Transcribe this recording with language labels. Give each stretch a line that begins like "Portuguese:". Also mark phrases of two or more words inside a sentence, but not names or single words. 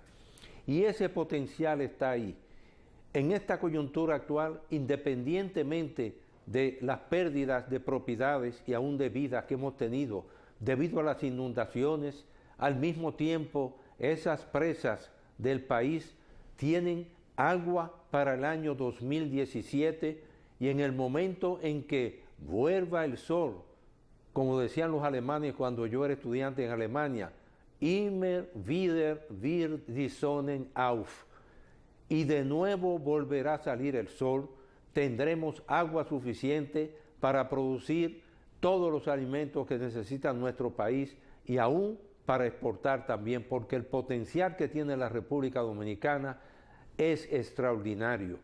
Spanish: Y ese potencial está ahí. En esta coyuntura actual, independientemente de las pérdidas de propiedades y aún de vidas que hemos tenido debido a las inundaciones, al mismo tiempo esas presas del país tienen agua para el año 2017 y en el momento en que vuelva el sol, como decían los alemanes cuando yo era estudiante en Alemania,
German: immer wieder wird die Sonne auf,
Spanish: y de nuevo volverá a salir el sol, tendremos agua suficiente para producir todos los alimentos que necesita nuestro país y aún para exportar también, porque el potencial que tiene la República Dominicana es extraordinario.